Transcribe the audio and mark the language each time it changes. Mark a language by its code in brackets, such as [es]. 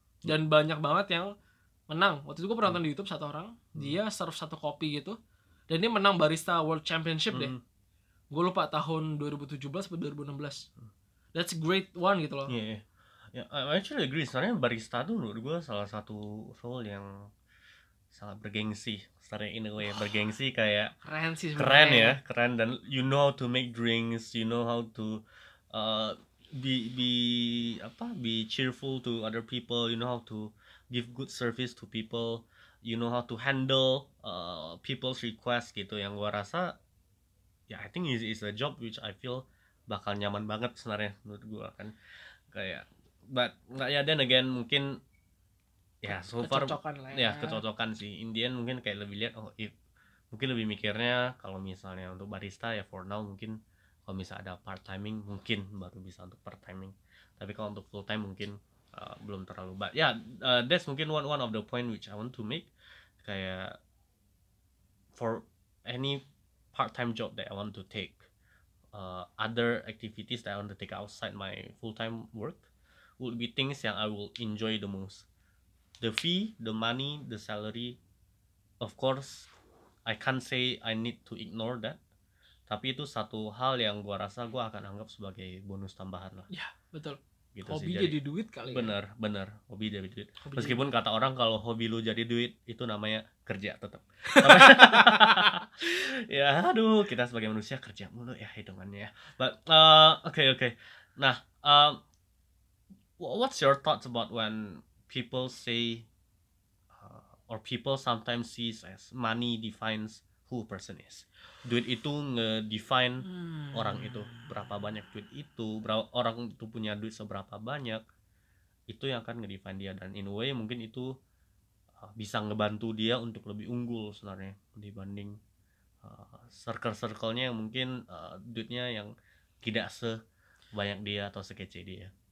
[id] Dan banyak banget yang menang. Waktu itu gue pernah nonton di YouTube satu orang, dia serve satu kopi gitu, dan dia menang barista world championship deh. Gue lupa tahun 2017 atau 2016. [en] That's a great one [id] gitu loh. [en] Yeah, I actually agree. [id] Soalnya barista tuh menurut gue salah satu role yang sangat bergengsi. Soalnya [en] in a way [id] bergengsi kayak keren sih sebenernya. Keren ya, keren. [en] Dan you know how to make drinks, you know how to be cheerful to other people, you know how to give good service to people, you know how to handle people's requests gitu. [id] Yang gue rasa, ya, yeah, [en] I think it's a job which I feel [id] bakal nyaman banget sebenarnya menurut gue kan kayak, but nggak ya, [en] then again [id] mungkin ya yeah, [en] so far [id] ya kecocokan sih. [en] In the end [id] mungkin kayak lebih lihat, oh, if mungkin lebih mikirnya kalau misalnya untuk barista ya [en] for now [id] mungkin kalau misal ada part timing mungkin baru bisa untuk part timing, tapi kalau untuk full time mungkin belum terlalu. [en] But ya yeah, that's [id] mungkin [en] one of the point which I want to make, [id] kayak [en] for any part-time job that I want to take, other activities that I want to take outside my full-time work would be things yang I will enjoy the most. The fee, the money, the salary, of course, I can't say I need to ignore that. [id] Tapi itu satu hal yang gua rasa gua akan anggap sebagai bonus tambahan lah. Ya, yeah, betul. Gitu hobi sih, jadi duit kali ya. Bener, bener. Hobi jadi duit. Hobi meskipun jadi kata orang kalau hobi lu jadi duit, itu namanya kerja tetap. Ya, aduh, kita sebagai manusia kerja mulu ya hitungannya. [en] But okay. Nah, what's your thoughts about when people say or people sometimes sees as money defines who a person is. [id] Duit itu nge-define orang itu, berapa banyak duit itu, berapa orang itu punya duit seberapa banyak, itu yang akan nge-define dia. Dan [en] in a way [id] mungkin itu bisa ngebantu dia untuk lebih unggul sebenarnya dibanding circle-circle-nya yang mungkin duitnya yang tidak sebanyak dia atau sekece dia.